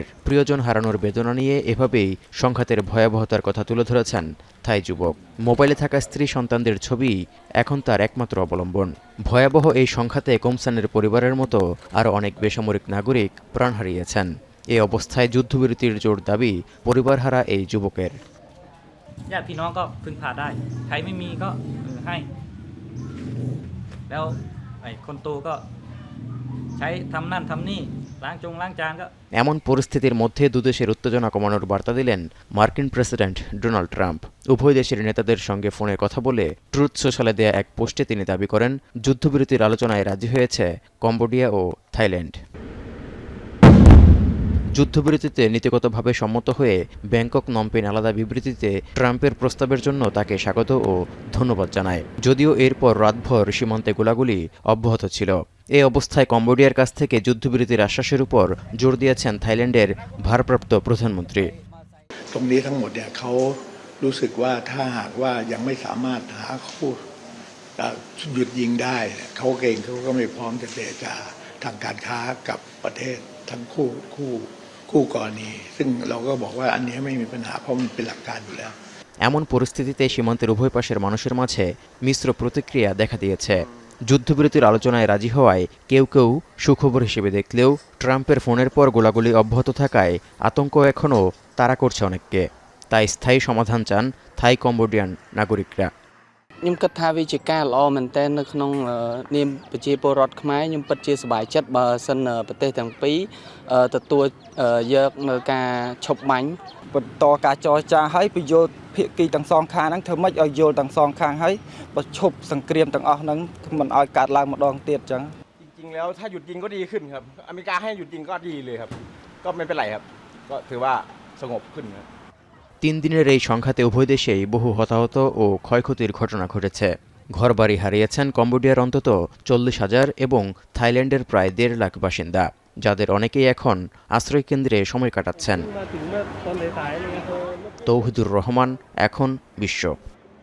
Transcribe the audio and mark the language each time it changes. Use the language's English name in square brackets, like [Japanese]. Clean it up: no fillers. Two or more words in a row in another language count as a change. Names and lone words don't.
[Bangla] প্রিয়জন হারানোর বেদনা নিয়ে এভাবেই সংঘাতের ভয়াবহতার কথা তুলে ধরেছেন থাই যুবক। মোবাইলে থাকা স্ত্রী, সন্তানদের ছবি এখন তার একমাত্র অবলম্বন। ভয়াবহ এই সংঘাতে কোমসানের পরিবারের মতো আরও অনেক বেসামরিক নাগরিক প্রাণ হারিয়েছেন। এ অবস্থায় যুদ্ধবিরতির জোর দাবি পরিবারহারা এই যুবকের। [Thai] ญาติพี่น้องก็พึ่งพาได้ใครไม่มีก็ให้แล้วไอ้คนโตก็ใช้ทำนั่นทำนี่ล้างจานก็ [Bangla] এমন পরিস্থিতির মধ্যে দুদেশের উত্তেজনা কমানোর বার্তা দিলেন মার্কিন প্রেসিডেন্ট ডোনাল্ড ট্রাম্প। উভয় দেশের নেতাদের সঙ্গে ফোনে কথা বলে ট্রুথ সোশ্যালে দেয়া এক পোস্টে তিনি দাবি করেন, যুদ্ধবিরতির আলোচনায় রাজি হয়েছে কম্বোডিয়া ও থাইল্যান্ড। যুদ্ধবিরতিতে নীতিগতভাবে সম্মত হয়ে ব্যাংকক নমপেন আলাদা বিবৃতিতে ট্রাম্পের প্রস্তাবের জন্য তাকে স্বাগত ও ধন্যবাদ জানায়। যদিও এরপর রাতভর সীমান্তে গোলাগুলি অব্যাহত ছিল। এই অবস্থায় কম্বোডিয়ার কাছ থেকে যুদ্ধবিরতির আশ্বাসের উপর জোর দিয়েছেন থাইল্যান্ডের ভারপ্রাপ্ত প্রধানমন্ত্রী। [Thai] ตรงนี้ทั้งหมดเนี่ยเขารู้สึกว่าถ้าหากว่ายังไม่สามารถหาคู่หยุดยิงได้เขาเองเขาก็ไม่พร้อมจะเจรจาทางการค้ากับประเทศทั้งคู่กรณีซึ่งเราก็บอกว่าอันนี้ไม่มีปัญหาเพราะมันเป็นหลักการอยู่แล้ว [Bangla] এমন পরিস্থিতিতে সীমান্তের উভয় পাশের মানুষের মাঝে মিশ্র প্রতিক্রিয়া দেখা দিয়েছে। যুদ্ধবিরতির আলোচনায় রাজি হওয়ায় কেউ কেউ সুখবর হিসেবে দেখলেও ট্রাম্পের ফোনের পর গোলাগুলি অব্যাহত থাকায় আতঙ্ক এখনও তাড়া করছে অনেককে। তাই স্থায়ী সমাধান চান থাই কম্বোডিয়ান নাগরিকরা। [Khmer] ខ្ញុំគិតថាវាជាការល្អមែនទែននៅក្នុងនាមប្រជាពលរដ្ឋខ្មែរខ្ញុំពិតជាសប្បាយចិត្តបើសិនប្រទេសទាំងពីរទទួលយកនៅការឈប់បាញ់បន្តការចរចាឲ្យពយល់ភាគីទាំងសងខាងហ្នឹងធ្វើម៉េចឲ្យយល់ទាំងសងខាងហើយបើឈប់សង្គ្រាមទាំងអស់ហ្នឹងមិនឲ្យកើតឡើងម្ដងទៀតអញ្ចឹង [Thai] จริงๆแล้วถ้าหยุดยิงก็ดีขึ้นครับอเมริกาให้หยุดยิงก็ดีเลยครับก็ไม่เป็นไรครับก็ถือว่าสงบขึ้นครับ [Bangla] 3 দিনের এই সংঘাতে উভয় দেশেই বহু হতাহত ও ক্ষয়ক্ষতির ঘটনা ঘটেছে। ঘরবাড়ি হারিয়েছেন কম্বোডিয়ার অন্তত 40,000 এবং থাইল্যান্ডের প্রায় 1.5 লাখ বাসিন্দা, যাদের অনেকেই এখন আশ্রয়কেন্দ্রে সময় কাটাচ্ছেন। তৌহিদুর রহমান, এখন বিশ্ব।